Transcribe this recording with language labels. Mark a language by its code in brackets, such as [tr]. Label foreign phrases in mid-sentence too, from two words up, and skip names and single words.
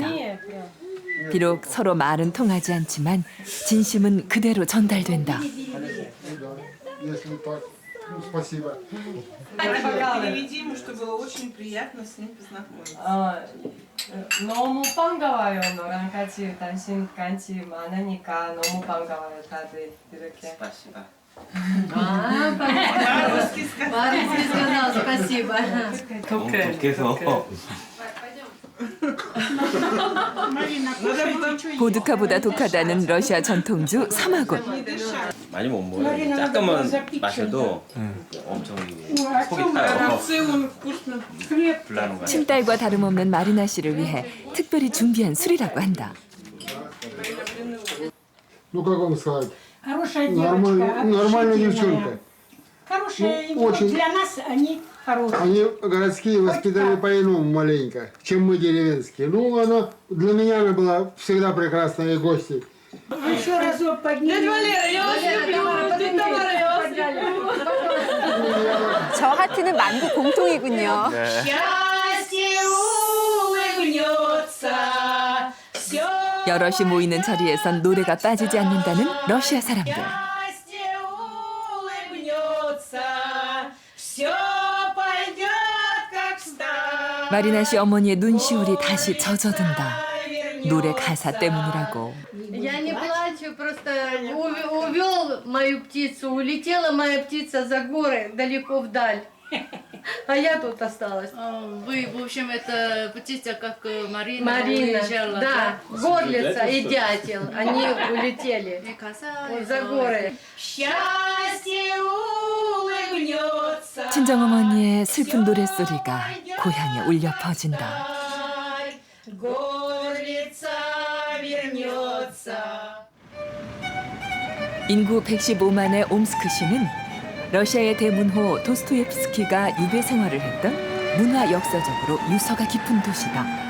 [ko] 비록 서로 말은 통하지 않지만 진심은 그대로 전달된다. [ru] Переведи ему, что было очень приятно с ним познакомиться. [ko] 너무 반가워요. 너랑 같이 당신 같이 많으니까 너무 반가워요. 다들 이렇게. [ru] Спасибо. По-русски сказал. спасибо. [ko] 독해서. 보드카보다 독하다는 러시아 전통주 사마곤. 많이 못 먹어요. 조금만 마셔도 엄청 속이 타요. 불나는 거예요. 친딸과 다름없는 마리나 씨를 위해 특별히 준비한 술이라고 한다. [ru] Ну, как вам сказать? Хорошая Нормальная девчонка. Хорошая Ну, очень. Для нас они хорошие. Они городские воспитали по-иному маленько, чем мы деревенские. Ну, она для меня она была всегда прекрасная и гостья. Еще разок подними. я вас люблю. Тамара, я вас люблю. [ko] 저 하트는 만국 공통이군요. [ru] Счастье улыбнется. [ko] 여럿이 모이는 자리에선 노래가 빠지지 않는다는 러시아 사람들. [ru] Счастье улыбнется. Все пойдет как в старом. [ko] 마리나 씨 어머니의 눈시울이 다시 젖어든다. [ru] Вернется. [ko] 노래 가사 때문이라고. [ru] Я не плачу, просто увел мою птицу, улетела моя птица за горы, далеко вдаль. А я тут осталась. Вы, в общем, это птица, как Марина уезжала, да, горлица и дятел, они улетели за горы. Счастье улыбнется. [ko] 친정어머니의 슬픈 노랫소리가 고향에 울려 퍼진다. [ru] Горлица вернется. [ko] 인구 115만의 옴스크시는 러시아의 대문호 도스토옙스키가 유배 생활을 했던 문화 역사적으로 유서가 깊은 도시다.